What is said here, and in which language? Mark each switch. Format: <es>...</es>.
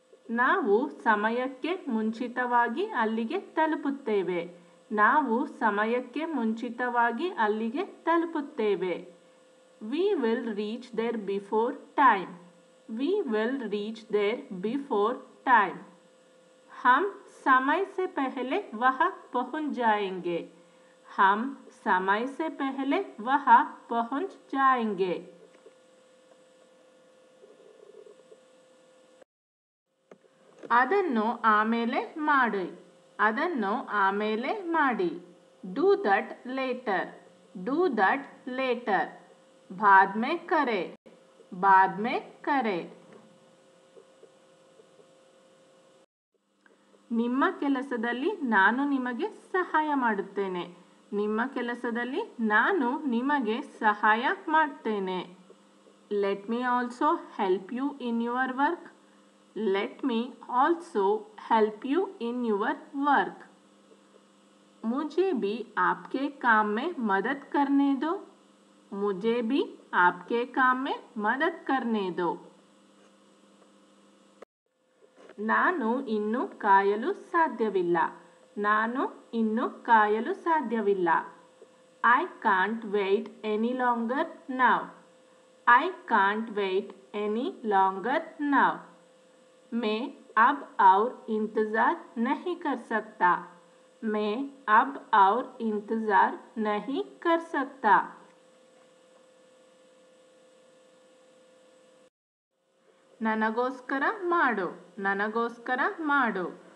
<kn>ನಾವು ಸಮಯಕ್ಕೆ ಮುಂಚಿತವಾಗಿ ಅಲ್ಲಿಗೆ ತಲುಪುತ್ತೇವೆ. ನಾವು ಸಮಯಕ್ಕೆ ಮುಂಚಿತವಾಗಿ ಅಲ್ಲಿಗೆ ತಲುಪುತ್ತೇವೆ.</kn> <en>We will reach there before time. We will reach there before time.</en> <hi>हम समय से पहले वहाँ पहुँच जाएंगे. हम समय से पहले वहाँ पहुँच जाएंगे.</hi> <kn>ಅದನ್ನು ಆಮೇಲೆ ಮಾಡಿ. ಅದನ್ನು ಆಮೇಲೆ ಮಾಡಿ.</kn> <en>Do that later. Do that later.</en> <hi>बाद में करे. बाद में करे.</hi> <kn>ನಿಮ್ಮ ಕೆಲಸದಲ್ಲಿ ನಾನು ನಿಮಗೆ ಸಹಾಯ ಮಾಡುತ್ತೇನೆ. ನಿಮ್ಮ ಕೆಲಸದಲ್ಲಿ ನಾನು ನಿಮಗೆ ಸಹಾಯ ಮಾಡ್ತೇನೆ.</kn> <en>Let me also help you in your work. Let me also help you in your work.</en> <hi>मुझे भी आपके काम में मदद करने दो. मुझे भी आपके काम में मदद करने दो.</hi> <kn>ನಾನು ಇನ್ನು ಕಾಯಲು ಸಾಧ್ಯವಿಲ್ಲ. ನಾನು ಇನ್ನು ಕಾಯಲು ಸಾಧ್ಯವಿಲ್ಲ.</kn> <en>I can't wait any longer now. I can't wait any longer now.</en> <hi>मैं अब और इंतज़ार नहीं कर सकता. मैं अब और इंतज़ार नहीं कर सकता.</hi> <kn>ನನಗೋಸ್ಕರ ಮಾಡು. ನನಗೋಸ್ಕರ ಮಾಡು.</kn>